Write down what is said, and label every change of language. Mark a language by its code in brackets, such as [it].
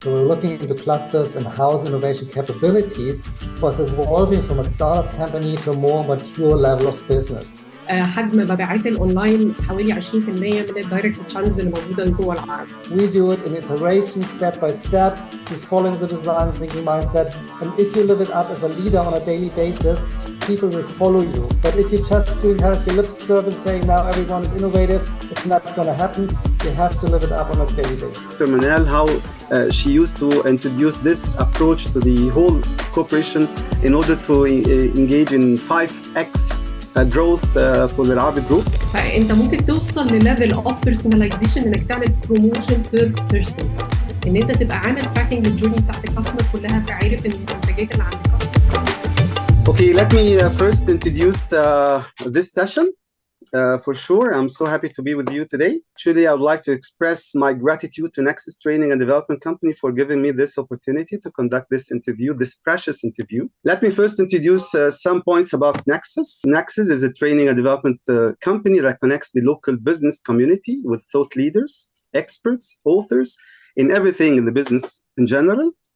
[en] So we're looking into clusters and how innovation capabilities was evolving from a startup company to a more mature level of business. [ar] حجم مبيعات الاونلاين حوالي 20% من الدايركت تشانلز اللي موجوده جوه العرب. [en] We do it in iteration, step by step, following the design thinking mindset. And if you live it up as a leader on a daily basis, people will follow you. But if you're just doing kind of your lip service saying now everyone is innovative, it's not going to happen. You have to live it up on a daily basis. Dr. Manal, how she used to introduce this approach to the whole corporation in order to engage in 5x growth for the Elaraby Group. [ar] فانت ممكن توصل لليفل اوف بيرسوناليزيشن انك تعمل بروموشن بير بيرسون، ان انت تبقى عامل تراكنج للجورني بتاعت الكاستمر كلها، فعارف ان المنتجات اللي عند الكاستمر. [en] Okay, let me first introduce this session. For sure, I'm so happy to be with you today. Actually, I would like to express my gratitude to NEXUS Training and Development Company for giving me this opportunity to conduct this interview, this precious interview. Let me first introduce some points about NEXUS. NEXUS is a training and development company that connects the local business community with thought leaders, experts, authors, in everything in the business in general.